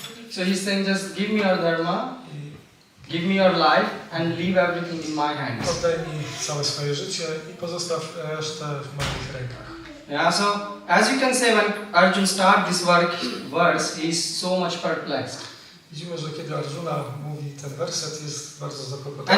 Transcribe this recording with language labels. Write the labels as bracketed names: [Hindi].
[English] So he's saying, just give me your dharma, give me your life and leave everything in my hands. [Polish] Oddaj mi całe swoje życie i pozostaw resztę w moich rękach. [English] Yeah, so as you can say, when Arjun started this verse, he is so much perplexed. [Polish] Widzimy, że kiedy Arjuna mówi ten werset, jest bardzo zakłopotany.